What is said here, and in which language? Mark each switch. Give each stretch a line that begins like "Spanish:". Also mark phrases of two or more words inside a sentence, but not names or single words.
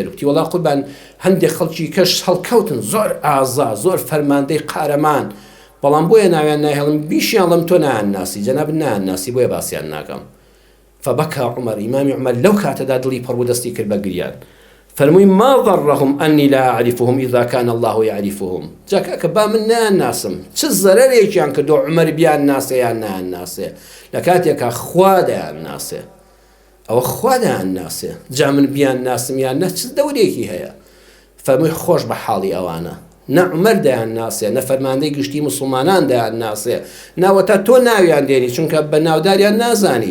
Central Kurdish: وتی وەڵا قوربان هەندێک خەڵکی کەش هەڵکەوتن، زۆر ئازا، زۆر فەرماندەی قارەمان، بەڵام بۆیە ناویان ناهێڵم، بیشیان لەم تۆ نایانناسی، جەناب نایانناسی، بۆیە باسییان ناکەم. فبەکا عومەر، ئیمامی عومەر لەو کاتەدا دڵی پڕ بوو، دەستی کرد بە گریان.
Arabic: فەرمووی ما ضرهم أني لا أعرفهم إذا كان الله يعرفهم.
Central Kurdish: جاکە با من ناناسم چ زەرەرێکیان کردو عومەر بیان ناسێ یان ناناسێ، لە کاتێکە خوا دەیانناسێ، ئەوە خوا دەیانناسێ، جا من بیان ناسم یان نە چ دەورێکی هەیە. فەرمووی خۆش بە حاڵی ئەوانە، نە عومەر دەیانناسێ، نە فەرماندەی گشتی مسڵمانان دەیانناسێ، ناوەتە تۆ ناویان دێنی چونکە بە ناوداریان نازانی.